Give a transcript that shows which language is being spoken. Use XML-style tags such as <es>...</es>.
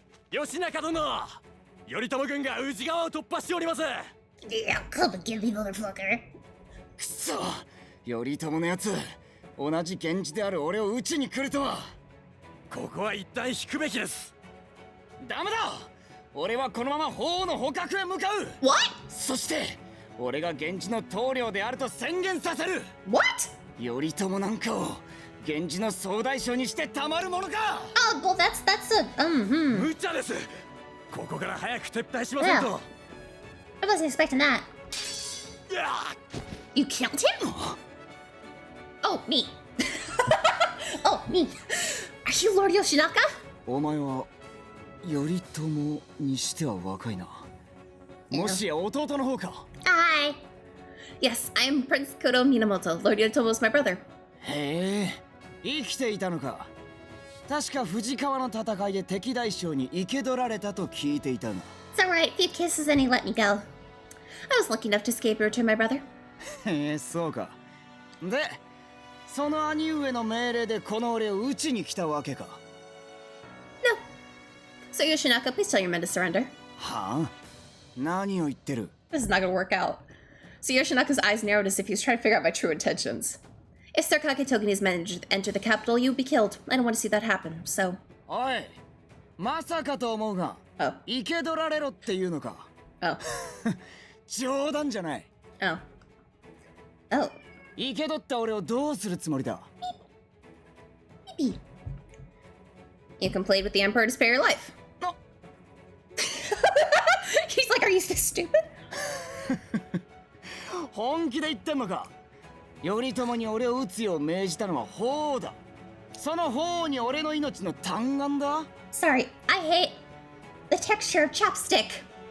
<ja>義仲殿、頼朝軍が宇治川を突破しております。</ja> <en>Yeah, come and get me, motherfucker.</en> <ja>くそ、頼朝のやつ、同じ源氏である俺を討ちに来るとは。ここは一旦引くべきです。ダメだ。俺はこのまま法皇の捕獲へ向かう。</ja> <en>What?</en> <ja>そして俺が源氏の棟梁であると宣言させる。</ja> <en>What?</en> <ja>頼朝なんかを源氏の総大将にしてたまるものか。</ja> <en>Oh, well, that's a hmm. 無茶です。ここから早く撤退しませんと。 I wasn't expecting that. You killed him? Oh, me. Oh, me. Are you Lord Yoshinaka?</en> <ja>お前は頼朝にしては若いな。もしや弟の方か。</ja> <en>Hi. Yes, I'm Prince Kodo Minamoto. Lord Yotomo is my brother.</en> <ja>へえ、生きていたのか。確か藤川の戦いで敵大将に生け捕られたと聞いていたが。</ja> <en>It's alright, few kisses and he let me go. I was lucky enough to escape and return my brother.</en> <ja>へえ、そうか。で、その兄上の命令でこの俺を討ちに来たわけか。</ja> <en>No. So Yoshinaka, please tell your men to surrender.</en> <ja>はあ？何を言ってる？</ja> <en>This is not gonna work out. So Yoshinaka's eyes narrowed as if he was trying to figure out my true intentions. If Sir Kaketoki and his men enter the capital, you'll be killed. I don't want to see that happen, so...</en> <ja>おい、まさかと思うが、生け捕られろっていうのか。</ja> <en>Oh.</en> <ja>冗談じゃない。</ja> <en>Oh. Oh.</en> <ja>生け捕った俺をどうするつもりだ？</ja> <en>Beep. You can play with the Emperor to spare your life. No. He's like, are you so stupid?</en> <ja>本気で言ってんのか？頼朝に俺を討つよう命じたのは法皇だ。その法皇に俺の命の嘆願だ。</ja> <en>Sorry, I hate the texture of chapstick.</en>